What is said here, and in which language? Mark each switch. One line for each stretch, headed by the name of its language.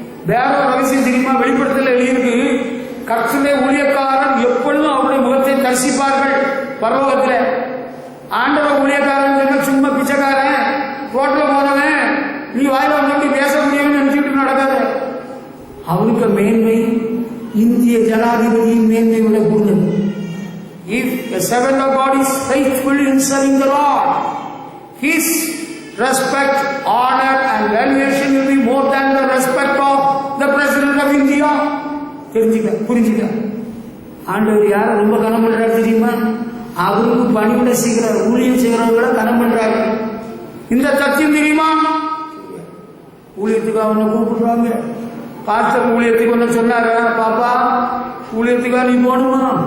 Tamil: வேற ஒரு ரகசியம் தெரியுமா? வெளிப்படுத்தல எழுதியிருக்கு, கர்த்தருடைய ஊழியக்காரன் எப்பொழுதும் அவருடைய முகத்தை தரிசிப்பார்கள் பரலோகத்தில். ஆண்டவர் ஊழியக்காரன் சும்மா பிச்சைக்காரன், ரோட்ல போனவன், நீ வாயில வந்து பேச முடியும்னு நினைச்சுட்டு நடக்காத. அவருக்கு மேன்மை இந்திய ஜனாதிபதியின் மேன்மை விட கூடுதல்.
English: If a servant of God is faithful in serving the Lord, his respect, honor and valuation will be more than the respect of the President of India.
Tamil: தெரிஞ்சுக்க, புரிஞ்சுக்க. ஆண்டவர் யார் ரொம்ப கனம் பண்றாரு தெரியுமா? அவருக்கு பணிவிட செய்கிறார், ஊழியம் செய்கிறவங்கள கனம் பண்றாரு. இந்த சத்தியம் தெரியுமா? ஊழியத்துக்கு அவனை கூப்பிடுறாங்க. பாஸ்டர் ஊழியத்துக்கு ஒன்று சொன்னாரு, பாப்பா ஊழியத்துக்கா நீ போகணுமா?